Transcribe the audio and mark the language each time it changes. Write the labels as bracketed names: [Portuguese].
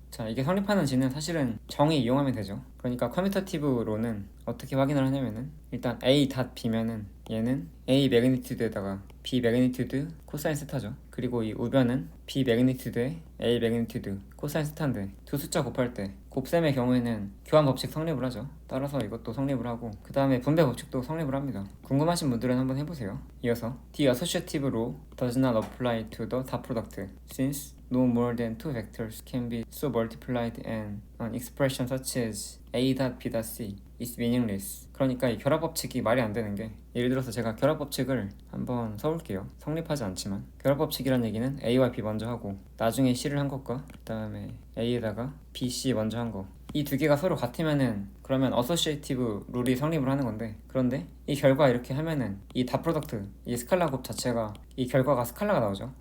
[Korean] 자, 이게 성립하는지는 사실은 정의 이용하면 되죠. 그러니까 커뮤터티브로는 어떻게 확인을 하냐면은 일단 A 닷 B면은 얘는 A 매그니튜드에다가 B 매그니튜드 코사인 세타죠. 그리고 이 우변은 B 매그니튜드에 A 매그니튜드 코사인 세타인데 두 숫자 곱할 때 곱셈의 경우에는 교환 법칙 성립을 하죠. 따라서 이것도 성립을 하고 그 다음에 분배 법칙도 성립을 합니다. 궁금하신 분들은 한번 해보세요. 이어서 [English] The associative law does not apply to the dot product since no more than two vectors can be so multiplied and an expression such as A dot B dot C is meaningless. [Korean] 그러니까 이 결합 법칙이 말이 안 되는 게, 예를 들어서 제가 결합 법칙을 한번 써볼게요. 성립하지 않지만 결합 법칙이란 얘기는 A와 B 먼저 하고 나중에 C를 한 것과 그 다음에 A에다가 B, C 먼저 한 거, 이 두 개가 서로 같으면은 그러면 어소시에이티브 룰이 성립을 하는 건데, 그런데 이 결과 이렇게 하면은 이 닷 프로덕트, 이 스칼라 곱 자체가 이 결과가 스칼라가 나오죠.